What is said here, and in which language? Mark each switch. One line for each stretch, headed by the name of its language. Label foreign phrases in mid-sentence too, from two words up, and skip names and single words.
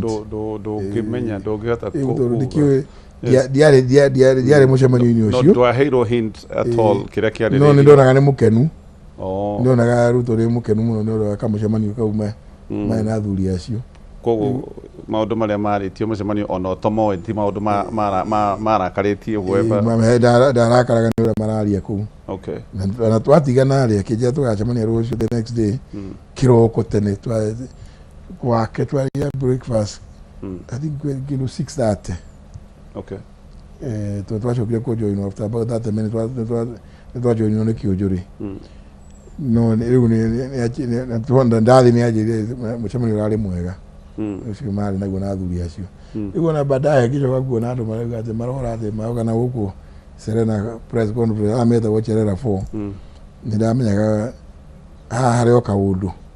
Kikuyu: ndũngĩmenya ndũngĩhota ndiarĩ mũcemanio-inĩ ũcio ndwaheirwo
English: hint at all
Kikuyu: kĩrĩa kĩarĩ no nĩndonaga nĩ mũkenu nĩndonaga Ruto nĩ mũkenu mũno nĩ ũndũ wa kamũcemanio kau marĩ na athuri acio koguo maũndũ marĩa marĩtio mũcemanio ona ũtomoĩ ti maũndũ marakarĩtie whoever ndarakaraga nĩ ũrĩa mararia kũu na twatigana rĩ akĩnjĩra tũgacemania rũciũ
English: the next day
Kikuyu: kĩroko tene gwake twarĩa
English: breakfast I think
Kikuyu: kilo 6:30 twacokire kũjoinwo
English: after about 30 minutes
Kikuyu: nĩtwajoinwo nĩ kĩũnjũrĩ no rĩu ndathi nĩ anjĩrire mũcemanio ũrarĩ mwega ũcio marĩ naguo na athuri acio rĩu ona baadaye ngĩcoka kuona andũ marauga atĩ marora atĩ maugana gũkũ Serena
English: press conference
Kikuyu: metagwo Cherera 4 nĩndamenyaga haha harĩ o kaũndũ